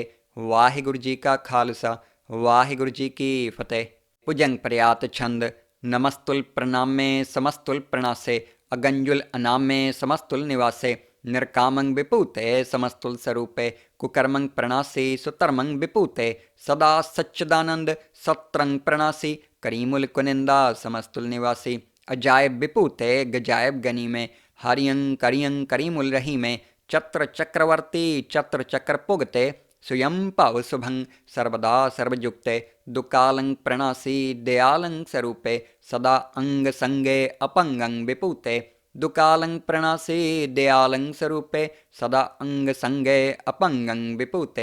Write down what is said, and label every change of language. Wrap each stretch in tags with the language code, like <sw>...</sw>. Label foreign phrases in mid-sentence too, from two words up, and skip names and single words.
<pa>ਵਾਹਿਗੁਰੂ ਜੀ ਕਾ ਖ਼ਾਲਸਾ ਵਾਹਿਗੁਰੂ ਜੀ ਕੀ ਫ਼ਤਹਿ।</pa> <bra>भुजंग प्रयात छंद। नमस्तुल प्रणामे समस्तुल प्रणासे अगंजुल अनामे समस्तुल निवासे निर्कामं विपूते समस्तुल स्वरूपे कुकर्मं प्रणासी सुतर्मं विपूते सदा सच्चिदानंद सत्रंग प्रणासी करीमुल कुनिंदा समस्तुल निवासी अजायब विपूते गजायब गनी में हरियं करियं करीमुल रही में चत्र चक्रवर्ती चत्र चक्र पुगते स्वयं पाव शुभं सर्वदा सर्वयुक्ते दुकालं प्रणासी दयालं स्वरूपे सदा अंग संगे अपंगं विपूते दुकालं प्रणासी दयालं स्वरूपे सदा अंग संगे अपंगं विपूते।</bra>